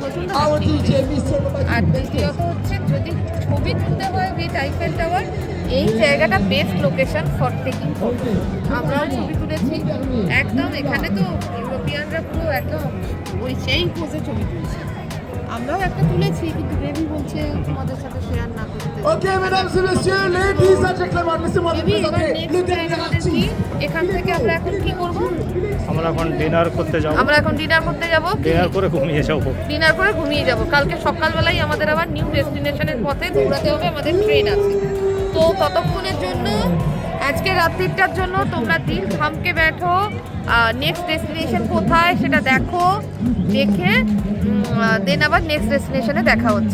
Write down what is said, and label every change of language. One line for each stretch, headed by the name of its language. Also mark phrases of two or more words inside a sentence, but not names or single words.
Bangla: আর দ্বিতীয়ত হচ্ছে যদি ছবি তুলতে হয় উইথ আইফেল টাওয়ার, এই জায়গাটা
English: best location for taking photo.
Bangla: আমরাও ছবি তুলেছি একদম, এখানে তো ইউরোপিয়ানরা পুরো একদম ওই সেই পোজে ছবি তুলছে। আমরাও একটা তুলেছি, কিন্তু বেবি বলছে তোমাদের সাথে শেয়ার না করতে।
French: Okay, mesdames et messieurs,
English: ladies and gentlemen,
French: laissez-moi vous
Bangla: বেবি এবার
French: présenter le
Bangla: নেক্সট
French: dernier
Bangla: আমাদের কি,
French: artiste.
Bangla: এখান থেকে আমরা এখন কি করব? আমরা এখন ডিনার করতে যাব। আমরা এখন ডিনার করতে যাব। ডিনার করে ঘুমিয়ে যাব। ডিনার করে ঘুমিয়ে যাব। কালকে সকালবেলায় আমাদের আবার
English: new destination
Bangla: পথে দৌড়াতে হবে, আমাদের ট্রেন আছে। তো ততক্ষণের জন্য, আজকে রাত্রিটার জন্য তোমরা
Hindi: दिल थामके बैठो,
English: next destination
Bangla: কোথায় সেটা দেখো, দেখে দেন আবার
English: next destination
Bangla: দেখা হচ্ছে।